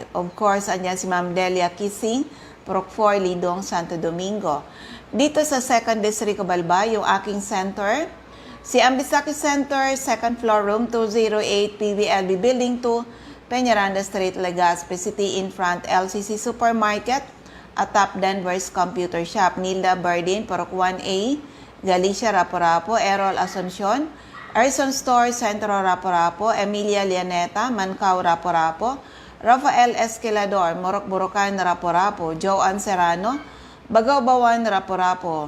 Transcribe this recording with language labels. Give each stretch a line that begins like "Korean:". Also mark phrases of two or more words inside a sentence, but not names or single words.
English: Of course,
Filipino: andyan si Ma'am Delia Kissing, Purok 4, Lidong, Santo Domingo. Dito sa 2nd District of Albay, yung aking center, si Ambisaki Center,
English: 2nd floor,
Filipino: room 208, PVLB Building 2, Peñaranda Street, Legazpi City,
English: in front,
Filipino: LCC Supermarket, at Top Denver's Computer Shop, Nilda Bardin, Purok 1A, Galicia, Rapo-Rapo, Errol Asuncion, Erson Store, Centro Rapo-Rapo, Emilia Lianeta, Mancao, Rapo-Rapo, Rafael Esquilador, Morok-Borocan, Rapo-Rapo, Joan Serrano, Bagaw-Bawan, Rapo-Rapo.